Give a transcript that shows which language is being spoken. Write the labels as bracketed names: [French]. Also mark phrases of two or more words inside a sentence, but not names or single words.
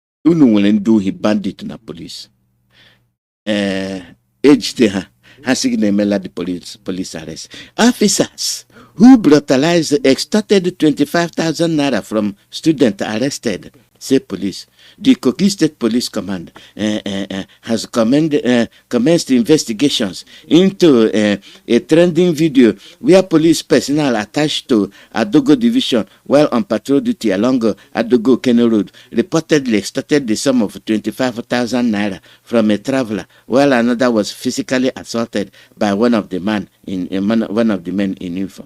[Igbo] unu nwere ndị ohi bandit na police ejide ha sị gị na-emela [English] the police arrest. Officers who brutalized, extorted 25,000 naira from students arrested, say police. The Kogi State Police Command has commenced investigations into a trending video where police personnel attached to Adogo Division while on patrol duty along Adogo Kene Road reportedly extorted the sum of 25,000 naira from a traveler, while another was physically assaulted by one of the men in uniform.